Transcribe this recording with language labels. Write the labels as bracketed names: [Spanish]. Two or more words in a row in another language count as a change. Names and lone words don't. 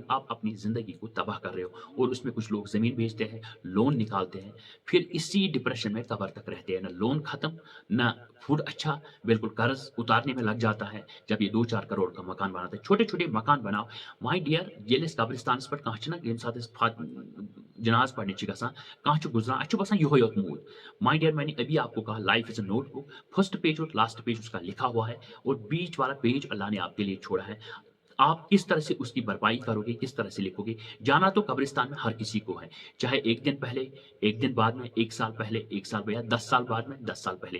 [Hindi] आप अपनी ज़िंदगी को तबाह कर रहे हो और उसमें कुछ लोग ज़मीन बेचते हैं, लोन निकालते हैं, फिर इसी डिप्रेशन में कब्र तक रहते हैं। ना लोन खत्म, ना फूड अच्छा, बिल्कुल कर्ज़ उतारने में लग जाता है, जब ये 2-4 करोड़ का मकान बनाते हैं। छोटे-छोटे मकान बनाओ। [English] my dear [Kashmiri] येलिस कब्रिस्तानस पेट कहाँ छना येमि साथ जनाज़ पढ़ने गसान, कहाँ छ गुज़रान, अच्छु बसान यहोय योत मूद। [English] my dear [Hindi] मैंने अभी आपको कहा [English] life is a notebook, first page [Hindi] और [English] last page [Hindi] उसका लिखा हुआ है और बीच वाला पेज अल्लाह ने आपके लिए छोड़ा है। आप किस तरह से उसकी भरपाई करोगे, किस तरह से लिखोगे? जाना तो कब्रिस्तान में हर किसी को है, चाहे 1 दिन पहले, 1 दिन बाद में, 1 साल पहले, 1 साल या 10 साल बाद में, 10 साल पहले।